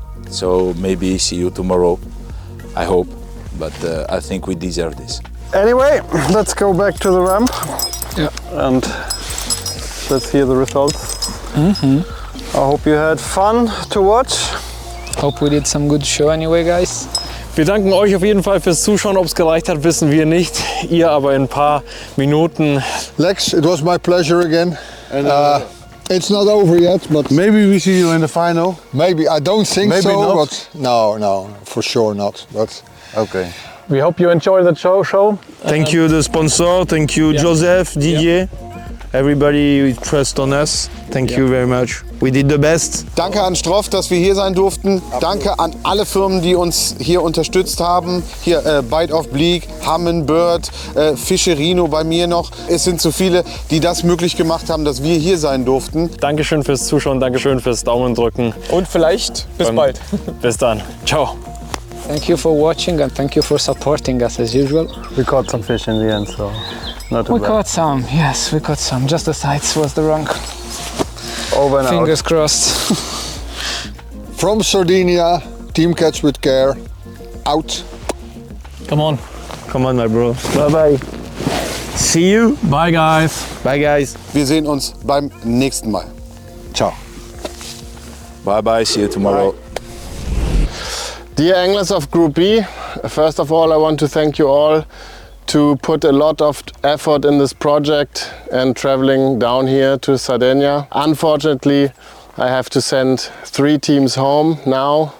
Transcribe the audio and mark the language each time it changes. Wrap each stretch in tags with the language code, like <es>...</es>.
<en>So maybe see you tomorrow, I hope, but I think we deserve this. Anyway, let's go back to the ramp. Yeah. And let's hear the results. I hope you had fun to watch. Hope we did some good show anyway, guys.</en> <de>Wir danken euch auf jeden Fall fürs Zuschauen. Ob es gereicht hat, wissen wir nicht. Ihr aber in ein paar Minuten.</de> <en>Lex, it was my pleasure again. And it's not over yet, but maybe we see you in the final. Maybe, I don't think maybe so. Not. But no, for sure not. But okay. We hope you enjoy the show. Thank you, the sponsor. Thank you, Joseph, Didier. Everybody trust on us. Thank you very much. We did the best.</en> <de>Danke an Stroff, dass wir hier sein durften. Danke an alle Firmen, die uns hier unterstützt haben. Hier Bite of Bleak, Humminbird, Fischerino bei mir noch. Es sind so viele, die das möglich gemacht haben, dass wir hier sein durften. Dankeschön fürs Zuschauen, Dankeschön fürs Daumen drücken. Und vielleicht bis bald. Bis dann. Ciao.</de> <en>Thank you for watching and thank you for supporting us as usual. We caught some fish in the end, so not too We bad. caught some, yes, we caught some. Just the sights was the wrong. Over and Fingers out. crossed. From Sardinia, Team Catch with Care, out. Come on. Come on, my bro. Bye bye. See you. Bye, guys. Bye, guys.</en> <de>Wir sehen uns beim nächsten Mal. Ciao.</de> <en>Bye bye, see you tomorrow. Dear anglers of Group B, first of all I want to thank you all to put a lot of effort in this project and traveling down here to Sardinia. Unfortunately, I have to send 3 teams home now.</en>